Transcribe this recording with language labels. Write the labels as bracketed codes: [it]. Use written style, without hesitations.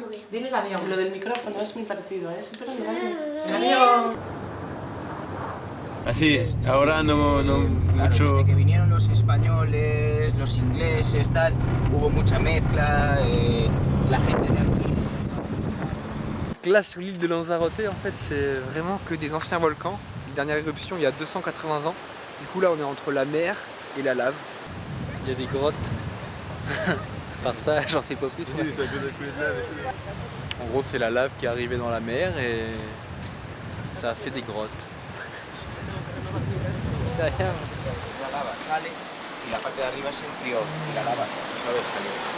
[es] Dile el avión. Lo del micrófono es muy parecido a ese, pero el avión. Así, ahora no mucho. Desde que vinieron los españoles, los ingleses, tal, hubo mucha mezcla, la gente de aquí. [fr] Là sur l'île de Lanzarote, en fait, c'est vraiment que des anciens volcans. Dernière éruption il y a 280 ans. Du coup là, on est entre la mer et la lave. Il y a des grottes. Par ça, j'en sais pas plus. Ça donne un coup de lave et tout. En gros, c'est la lave qui est arrivée dans la mer et ça a fait des grottes. [es] La lava sale y la parte de arriba se enfrió y la lava suave salió.